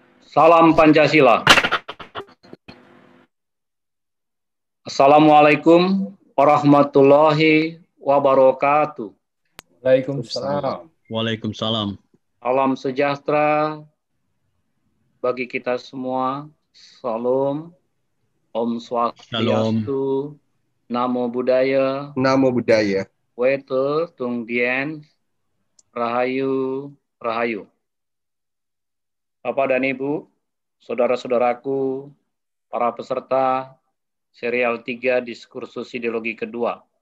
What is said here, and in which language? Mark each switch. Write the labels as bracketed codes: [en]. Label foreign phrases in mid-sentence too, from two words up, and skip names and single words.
[id] Salam Pancasila. [ar] السلام عليكم ورحمة الله وبركاته. Waalaikumsalam. Waalaikumsalam. [id] Salam sejahtera bagi kita semua. [sa] Salam. Om Swastiastu. [pi] Namo Buddhaya. Namo Buddhaya. Wete Tung Dien. [jv] Rahayu. Rahayu. [id] Bapak dan Ibu, saudara-saudaraku, para peserta serial 3 diskursus ideologi kedua.